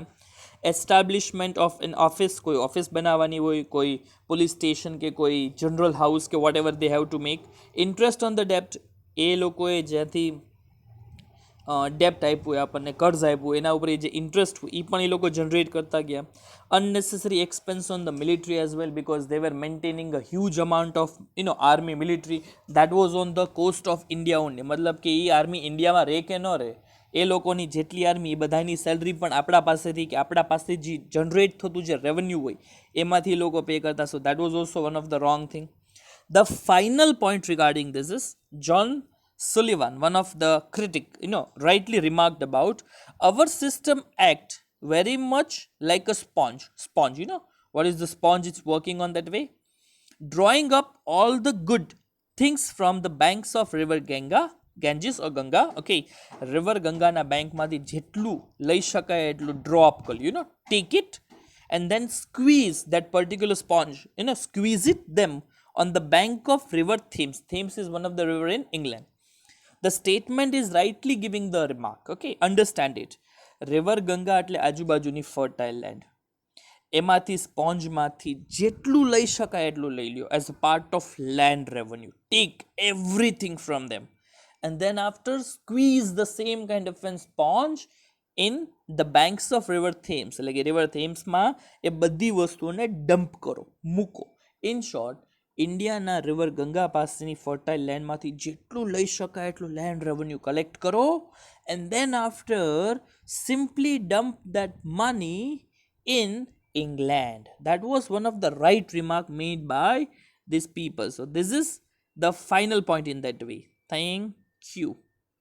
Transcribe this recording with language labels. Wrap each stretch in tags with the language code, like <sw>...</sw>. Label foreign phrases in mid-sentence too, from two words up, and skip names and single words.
<en>establishment of an office,</en> <gu>કોઈ ઓફિસ બનાવવાની હોય, કોઈ</gu> <en>police station</en> <gu>કે કોઈ</gu> <en>general house કે whatever they have to make. interest on the debt,</en> <gu>એ લોકોએ જ્યાંથી ડેપ્ટ આપ્યું હોય આપણને, કર્જ આપ્યું એના ઉપર જે ઇન્ટરેસ્ટ હોય એ પણ એ લોકો જનરેટ કરતા ગયા.</gu> <en>unnecessary expense on the military as well, because they were maintaining a huge amount of army military that was on the coast of India only.</en> <gu>મતલબ કે એ આર્મી ઇન્ડિયામાં રહે કે ન રહે, એ લોકોની જેટલી આર્મી એ બધાની સેલરી પણ આપણા પાસેથી કે આપણા પાસે જે જનરેટ થતું જે રેવન્યુ હોય એમાંથી એ લોકો પે કરતા.</gu> <en>So that was also one of the wrong thing. The final point regarding this is John Sullivan, one of the critic, rightly remarked about our system act very much like a sponge. What is the sponge? It's working on that way, drawing up all the good things from the banks of river Ganges or Ganga. Okay, river Ganga na bank</en> <gu>માંથી જેટલું લઈ શકાય એટલું</gu> <en>draw up કર્યું, take it and then squeeze that particular sponge, squeeze it them on the bank of river Thames. Thames is one of the river in England. The statement is rightly giving the remark. Okay, understand it. River Ganga</en> <gu>એટલે આજુબાજુની</gu> <en>fertile land.</en> <gu>એમાંથી સ્પોન્જમાંથી જેટલું લઈ શકાય એટલું લઈ લ્યો</gu> <en>as a part of land revenue. take everything from them and then after squeeze the same kind of an sponge in the banks of river Thames.</en> <gu>એટલે કે river Thames માં એ બધી વસ્તુઓને ડમ્પ કરો, મૂકો.</gu> <en>in short,</en> <gu>ઇન્ડિયાના રિવર ગંગા પાસેની ફર્ટાઇલ લેન્ડમાંથી જેટલું લઈ શકાય એટલું</gu> <en>land revenue collect કરો and then after simply dump that money in England. That was one of the right remark made by these people. So this is the final point in that way. Thank you.</en>